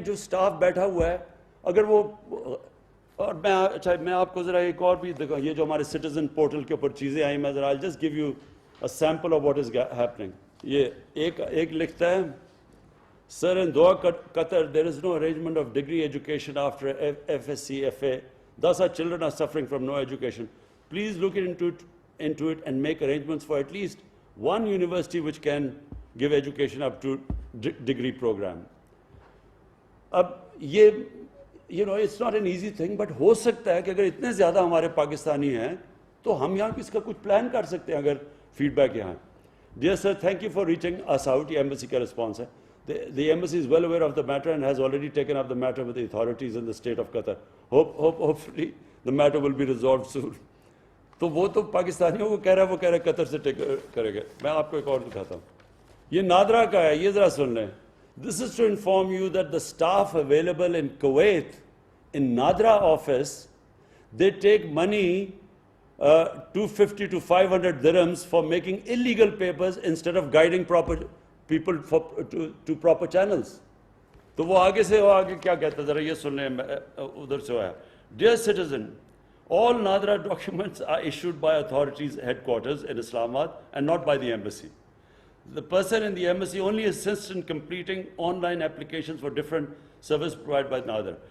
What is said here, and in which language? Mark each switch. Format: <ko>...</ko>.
<ur>جو سٹاف بیٹھا ہوا ہے, اگر وہ, اور میں آپ کو ذرا ایک اور بھی دیکھا, یہ جو ہمارے سٹیزن پورٹل کے اوپر چیزیں آئیں, میں ذرا</ur> <en>Just give you a sample of what is happening.</en> <ur>یہ ایک لکھتا ہے,</ur> <en>Sir, in Doha, Qatar, there is no arrangement of degree education after FSC, FA. Thus, our children are suffering from no education. Please look into it and make arrangements for at least one university which can give education up to degree program.</en> <ur>اب یہ,</ur> <en>it's not an easy thing, but</en> <ur>ہو سکتا ہے کہ اگر اتنے زیادہ ہمارے پاکستانی ہیں تو ہم یہاں اس کا کچھ پلان کر سکتے ہیں اگر فیڈ بیک یہاں.</ur> <en>Dear sir, thank you for reaching us out.</en> <ur>یہ embassy کا response ہے.</ur> <en>The embassy is well aware of the matter and has already taken up the matter with the authorities in the state of Qatar. Hopefully the matter will be resolved soon.</en> <ur>تو وہ تو پاکستانیوں کو کہہ رہا ہے, وہ کہہ رہا ہے قطر سے کرے گا. میں آپ کو ایک اور دکھاتا ہوں, یہ نادرا کا ہے, یہ ذرا سن لیں.</ur> <en>This is to inform you that the staff available in Kuwait, in Nadra office, they take money 250 to 500 dirhams for making illegal papers instead of guiding proper people to proper channels.</en> <ur>تو وہ آگے کیا کہتا ہے, ذرا یہ سن لیں, ادھر سے آیا.</ur> <en>Dear citizen, all Nadra documents are issued by authorities headquarters in Islamabad and not by the embassy. The person in the embassy only assists in completing online applications for different services provided by Nadra.</en>